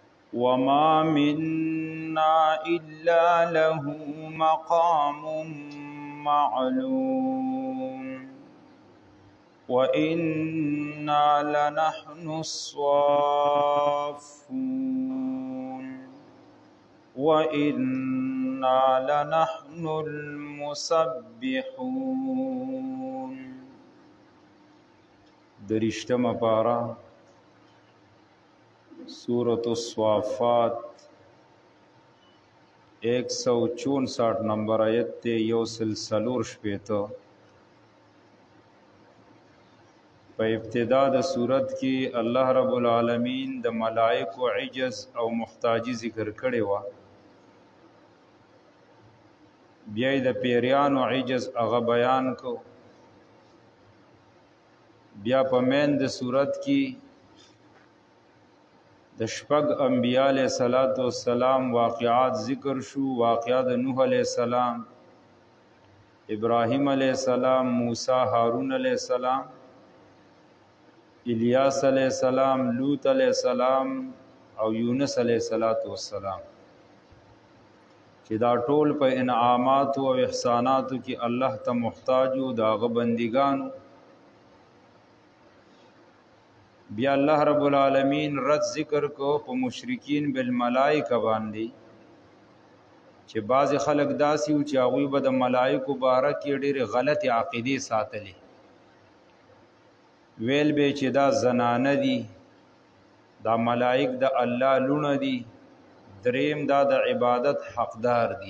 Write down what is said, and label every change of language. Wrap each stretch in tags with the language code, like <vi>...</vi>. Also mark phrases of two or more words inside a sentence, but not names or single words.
<ar>وما منا إلا له مقام معلوم وإنا لنحن الصافون وإنا لنحن المسبحون.</ar> <ps>درشتم پارا سورة الصافات 164 نمبر آیت تے یو سلسلور شپیتا. په ابتدا د سورت کې</ps> <ar>الله رب العالمین</ar> <ps>د ملائکو عجز او محتاجی ذکر کړي و، بیا د پیریانو عجز هغه بیان کو، بیا په مین د سورت کې د شپږ انبیاء</ps> <ar>علیہ الصلوۃ والسلام</ar> <ps>واقعات ذکر شو. واقعات نوح</ps> <ar>علیہ السلام،</ar> <ps>ابراہیم</ps> <ar>علیہ السلام،</ar> <ps>موسی ہارون</ps> <ar>علیہ السلام،</ar> <ps>الیاس</ps> <ar>علیہ السلام،</ar> <ps>لوط</ps> <ar>علیہ السلام</ar> <ps>او یونس</ps> <ar>علیہ السلام،</ar> <ps>چې دا ټول په انعامات او احساناتو کې الله ته محتاج او داغه بندګانو. بیا</ps> <ar>الله رب العالمین</ar> <ps>رد ذکر کو په مشرکین بالملائکه باندې، چې بعض خلک داسي او چې هغه به د ملائکه باره کې ډېر غلط عقیده ساتلې، ویل به چې دا زنانه دي، دا ملائک د الله لونه دي، دریم دا د عبادت حقدار دي.</ps>